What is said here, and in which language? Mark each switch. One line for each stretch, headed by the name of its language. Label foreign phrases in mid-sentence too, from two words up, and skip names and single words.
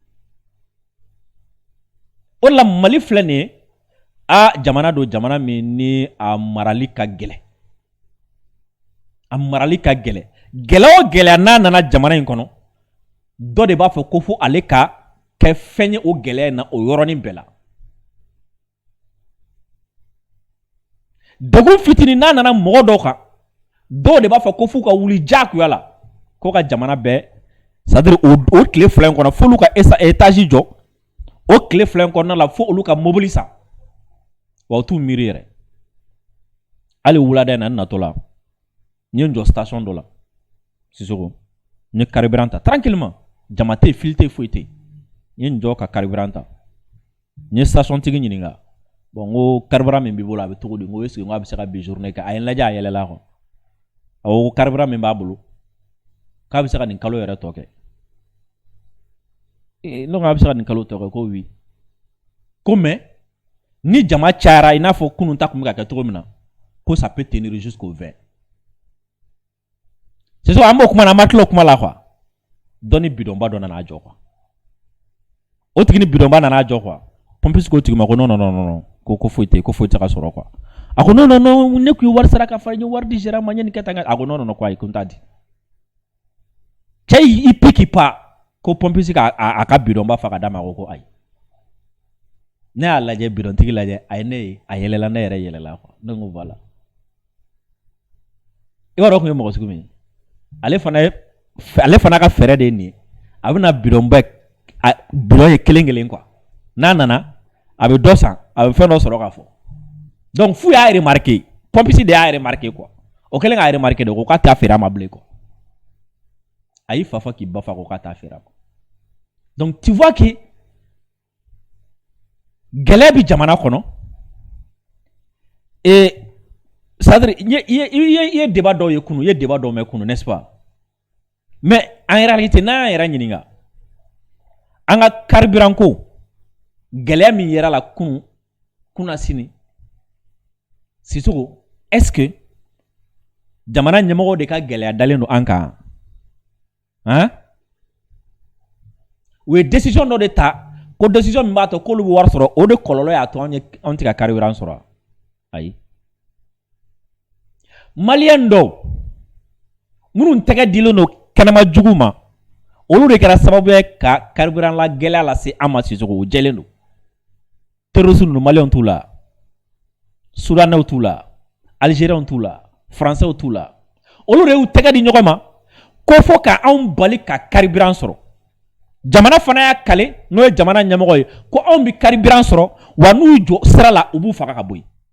Bambara: o la Mali filɛ nin ye a jamana don jamana min ni a marali ka gɛlɛn a marali ka gɛlɛn gɛlɛya o gɛlɛya n'a nana jamana in kɔnɔ dɔ de b'a fɔ ko fo ale ka kɛ fɛn ye o gɛlɛya in na o yɔrɔnin bɛɛ la degun fitinin n'a nana mɔgɔ dɔw kan dɔw de b'a fɔ ko fo ka wuli diyagoya la ko ka jamana bɛɛ
French: c'est-à-dire
Bambara: o tile fila in kɔnɔ f'olu ka étage jɔ o tile fila in kɔnɔna la fo olu ka mobili san wa u t'u miiri yɛrɛ hali wulada in na n natɔ la n ye n jɔ station dɔ la Sissoko n ye carburant ta tranquillement jama tɛ yen fili tɛ yen foyi tɛ yen n ye n jɔ ka carburant ta n ye station tigi ɲininka bon n ko carburant min b'i bolo a bɛ cogo di n ko
French: est-ce que
Bambara: n ko a bɛ se ka bi journée kɛ a ye n lajɛ a yɛlɛla kɔ awɔ ko carburant min b'a bolo k'a bɛ se ka nin kalo yɛrɛ tɔ kɛ ne ko a bɛ se ka nin kalo tɔ kɛ ko oui ko mais ni jama cayara i n'a fɔ kunun ta tun bɛ ka kɛ cogo min na ko
French: ça peut tenir jusqu'au 20 c'est ça
Bambara: an b'o kuma na an ma tila o kuma la quoi doni bidonba dɔ nana jɔ quoi o tigi ni bidonba nana jɔ quoi pompiste ko tigi ma ko non ko foyi tɛ ka sɔrɔ quoi a ko non ne kun ye wari sara ka fara n ye wari di gérant ma n ye nin kɛ tan a ko non quoi ko n t'a di cɛ i
French: pique pas
Bambara: ko pompiste a ka bidonba fa ka d'a ma ko ayi ne y'a lajɛ bidontigi lajɛ a ye ne ye a yɛlɛla ne yɛrɛ yɛlɛla quoi ne ko voilà i b'a dɔn kun ye mɔgɔ sugu min ale fana ka fɛɛrɛ de ye nin ye a bɛna bidon ye kelen quoi n'a nana a bɛ dɔ san a bɛ fɛn dɔ sɔrɔ k'a fɔ donc fu y'a remarqué pompiste de y'a remarqué quoi o kɛlen k'a remarqué de ko k'a t'a feere a ma bilen quoi a y'i fa fɔ k'i ba fa ko k'a t'a feere a ma
French: donc tu vois que
Bambara: gɛlɛya bi jamana kɔnɔ
French: c'est-à-dire
Bambara: i ye débat dɔw ye kunu i ye débat dɔw mɛn kunu
French: n'est-ce pas mais en réalité
Bambara: n'an yɛrɛ ɲininka an ka carburant ko gɛlɛya min yera la kunna sini Sissoko
French: est-ce que
Bambara: jamana ɲɛmɔgɔw de ka gɛlɛya dalen don an kan hein u ye décision dɔ de ta ko décision min b'a to k'olu bɛ wari sɔrɔ o de kɔlɔlɔ y'a to anw tɛ ka carburant sɔrɔ ayi maliyɛn dɔw minnu tɛgɛ dilen don kɛnɛma jugu ma olu de kɛra sababu ye ka carburant la gɛlɛya lase an ma Sissoko o jɛlen don terroristes ninnu maliyɛnw t'u la soudanais t'u la algériens t'u la français t'u la olu de y'u tɛgɛ di ɲɔgɔn ma ko fɔ ka anw bali ka carburant sɔrɔ jamana fana y'a kale n'o ye jamana ɲɛmɔgɔ ye ko anw bi carburant sɔrɔ wa n'u jɔ sira la u b'u faga ka bɔ yen